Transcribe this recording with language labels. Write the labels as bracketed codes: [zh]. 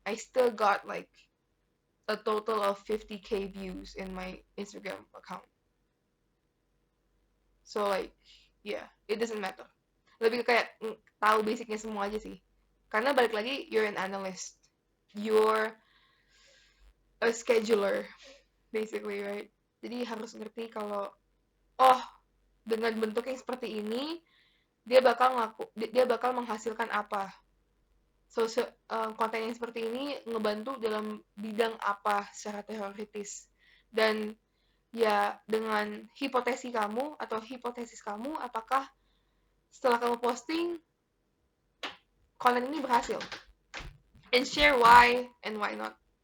[en] I still got like a total of 50k views in my Instagram account. So like, yeah, it doesn't matter. [id] Lebih kayak tahu basicnya semua aja sih. Karena balik lagi, [en] you're an analyst. You're a scheduler, basically, right? [id] Jadi harus ngerti kalau, oh, dengan bentuk yang seperti ini, dia bakal menghasilkan apa. So, konten yang seperti ini ngebantu dalam bidang apa secara teoritis. Dan ya dengan hipotesis kamu, apakah setelah kamu posting, konten ini berhasil. [en] And share why and why not.